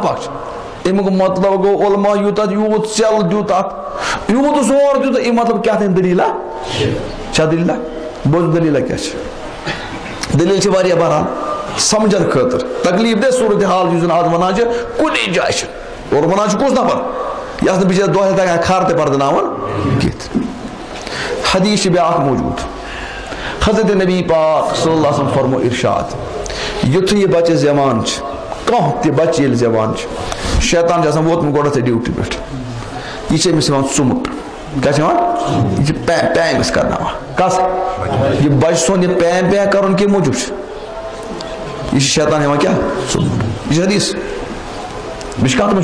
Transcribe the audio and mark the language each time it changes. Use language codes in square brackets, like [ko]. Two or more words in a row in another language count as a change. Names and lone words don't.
[ks] ناپاک چھِ اَمیُک مطلب گوٚو علما یوٗتاہ یوٗت ژٮ۪ل دیُت اتھ یوٗت زور دیُت اَمہِ مطلب کیٛاہ تام دٔلیٖلا چھا دٔلیٖلا بوٗز دٔلیٖلا کیٛاہ چھِ دٔلیٖل چھِ واریاہ بَران سمجھن خٲطرٕ تکلیٖف دہ صوٗرت حال یُس زن آز وَنان چھِ کُنی جایہِ چھِ اور وَنان چھِ کُس نفر یَتھ نہٕ بِچٲرۍ دۄہے تگان کھر تہِ پردناوُن کینٛہہ حدیٖث چھِ بیٛاکھ موٗجوٗد حضرت نبی پاک صلی اللہ علیہ وسلم فرمو ارشاد یُتھُے یہِ بچہِ زٮ۪وان چھِ کانٛہہ تہِ بچہِ ییٚلہِ زٮ۪وان چھِ شیطان چھُ آسان ووتمُت گۄڈنٮ۪تھٕے ڈیوٹی پٮ۪ٹھ یہِ چھِ أمِس یِوان ژُمُٹ کیٛاہ چھِ یِوان یہِ چھِ پیم أمِس کرناوان کس یہِ بچہِ سُنٛد یہِ پیم کرُن کَمہِ موٗجوٗب چھُ یہِ چھِ شیطان ہٮ۪وان کیٛاہ ژُمُٹ یہِ چھِ حدیٖث بیٚیہِ چھِ کتھ منٛز